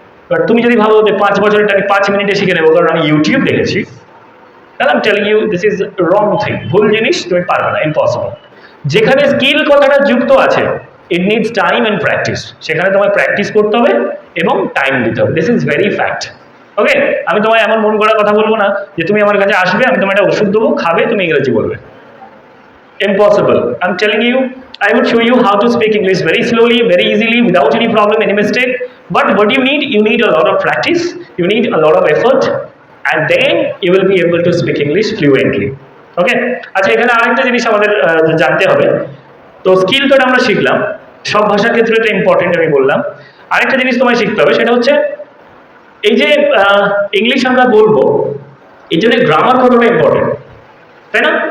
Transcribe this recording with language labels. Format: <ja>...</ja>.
<bn>But তুমি যদি ভাবো যে 5 বছরটা আমি 5 মিনিটে শিখে নেবো কারণ আমি ইউটিউব দেখেছি, তাহলে আমি</bn> <en>telling you this is wrong thing,</en> <bn>ভুল জিনিস, তুমি পারবে না, ইম্পসিবল। যেখানে স্কিল কথাটা যুক্ত আছে,</bn> <en>it needs time and practice,</en> <bn>সেখানে তোমায় প্র্যাকটিস করতে হবে এবং টাইম দিতে হবে।</bn> <en>This is very fact.</en> <bn>ওকে, আমি তোমায় এমন মন করার কথা বলবো না যে তুমি আমার কাছে আসবে, আমি তোমায় একটা ওষুধ দেবো, খাবে, তুমি ইংরেজি বলবে।</bn> <en>Impossible. I'm telling you, I would show you how to speak English very slowly, very easily, without any problem, any mistake. But what you need a lot of practice, you need a lot of effort, and then you will be able to speak English fluently. Okay?</en> <bn>আচ্ছা, এখানে আরেকটা জিনিস আমাদের জানতে হবে। তো skill তো আমরা শিখলাম, সব ভাষার ক্ষেত্রে এটা ইম্পর্টেন্ট আমি বললাম। আরেকটা জিনিস তোমায় শিখতে হবে, সেটা হচ্ছে এই যে ইংলিশ আমরা বলবো, এই জন্য গ্রামার কতটা ইম্পর্টেন্ট, তাই না?</bn>